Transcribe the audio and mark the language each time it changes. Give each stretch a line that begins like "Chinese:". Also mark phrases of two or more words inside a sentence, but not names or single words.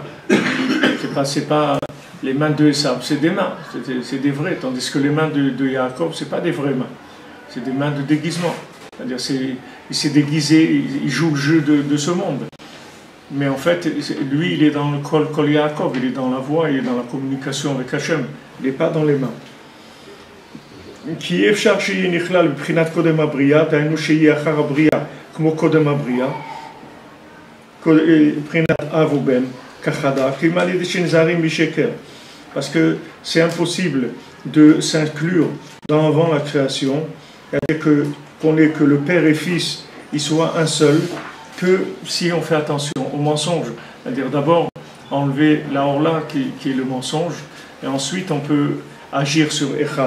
French: C'est pas les mains de Esav, c'est des mains, c'est des vraies, tandis que les mains de Yaakov, c'est pas des vraies mains, c'est des mains de déguisement. C'est-à-dire, il s'est déguisé, il joue le jeu de ce monde. Mais en fait, lui, il est dans le Kol Yaakov, il est dans la voix, il est dans la communication avec Hachem, il n'est pas dans les mains.
Hebrew: כי אפשר שיהיה נכלל בבחינת קודם הבריאה, דהיינו שיהיה אחר הבריאה כמו קודם הבריאה, בבחינת אב ובן, כחדה, כי מה לידי שנזהרים משקר.
French: Parce que c'est impossible de s'inclure dans avant la création, et qu'on ait que le père et fils, ils soient un seul, que si on fait attention au mensonge, c'est-à-dire d'abord enlever la orla qui est le mensonge, et ensuite on peut agir sur Echad.